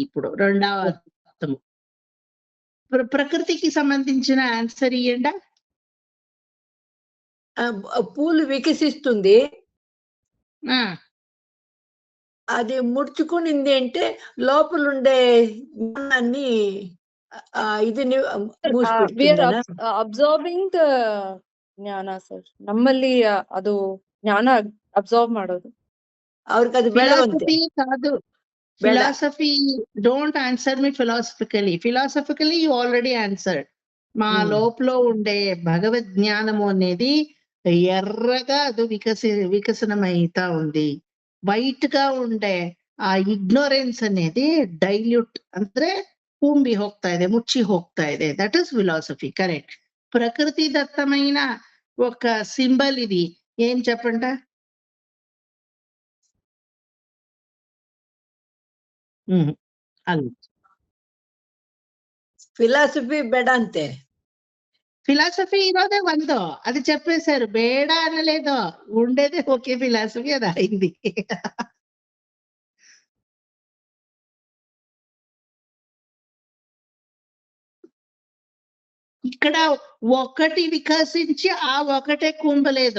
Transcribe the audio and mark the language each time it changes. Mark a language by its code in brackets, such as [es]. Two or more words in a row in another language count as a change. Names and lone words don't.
[te] ఇప్పుడు రెండవ అర్థము ప్రకృతికి సంబంధించిన ఆన్సర్ ఇయ్యండా. పూలు వికసిస్తుంది, ఆ, అది ముడుచుకునింది అంటే లోపలుండే జ్ఞానాన్ని ఇది [en] We are absorbing the ಜ್ಞಾನ ಸರ್. [kn] ನಮ್ಮಲ್ಲಿ ಅದು ಜ್ಞಾನ ಅಬ್ಸಾರ್ವ್ ಮಾಡೋದು. ಅವ್ರಿಗೆ ಅದು ಬೆಳವಂತೆ. [en] ఫిలాసఫీ కాదు. philosophy don't answer me philosophically. philosophically you already answered. [te] మా లోపల ఉండే భగవద్ జ్ఞానము అనేది ఎర్రగా అది వికసనమైతా ఉంది. వైట్ గా ఉండే [kn] ಆ ಇಗ್ನೋರೆನ್ಸ್ అనేది ಡೈಲ್ಯೂಟ್ ಅಂದ್ರೆ ತುಂಬಿ ಹೋಗ್ತಾ ಇದೆ, ಮುಚ್ಚಿ ಹೋಗ್ತಾ ಇದೆ. [en] that is philosophy. [te] కరెక్ట్. ప్రకృతి దత్తమైన ఒక సింబల్ ఇది. ఏం చెప్పంట? అది [kn] ఫిలాసఫీ ಬೇಡ ಅಂತೆ. [te] ఫిలాసఫీ ఇరోదే వందో అది చెప్పేశారు. బేడ అనలేదు, ఉండేదే ఒకే ఫిలాసఫీ, అది అయింది. ఇక్కడ ఒకటి వికసించి ఆ ఒకటే కుంభలేదు.